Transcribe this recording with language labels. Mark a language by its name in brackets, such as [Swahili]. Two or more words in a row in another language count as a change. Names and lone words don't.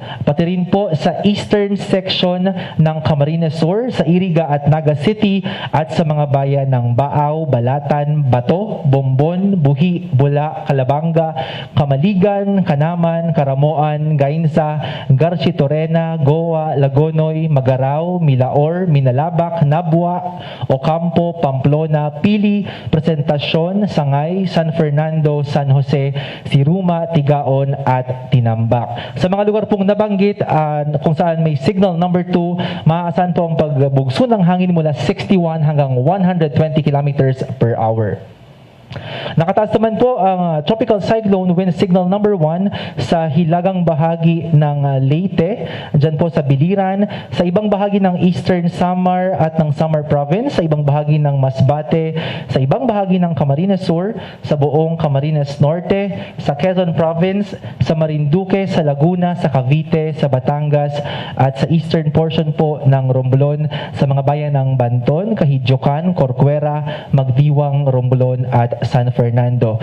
[Filipino] Pati rin po sa eastern section ng Camarines Sur, sa Iriga at Naga City at sa mga bayan ng Baaw, Balatan, Bato, Bombon, Buhi, Bula, Calabanga, Kamaligan, Kanaman, Karamoan, Gainsa, Garci Torena, Goa, Lagonoy, Magarao, Milaor, Minalabak, Nabua, Ocampo, Pamplona, Pili, Presentacion, Sangay, San Fernando, San Jose, Siruma, Tigaon at Tinambak. Sa mga lugar pong nabanggit kung saan may [English] signal number [Filipino] 2, maaasahan po ang pagbugso ng hangin mula 61 hanggang 120 [English] kilometers per hour. [Filipino] Nakataas naman po ang [English] tropical cyclone wind signal number 1 [Filipino] sa hilagang bahagi ng Leyte, dyan po sa Biliran, sa ibang bahagi ng Eastern Samar at ng Samar Province, sa ibang bahagi ng Masbate, sa ibang bahagi ng Camarines Sur, sa buong Camarines Norte, sa Quezon Province, sa Marinduque, sa Laguna, sa Cavite, sa Batangas at sa [English] eastern portion [Filipino] po ng Romblon, sa mga bayan ng Banton, Kahidyokan, Corcuera, Magdiwang, Romblon at San Fernando.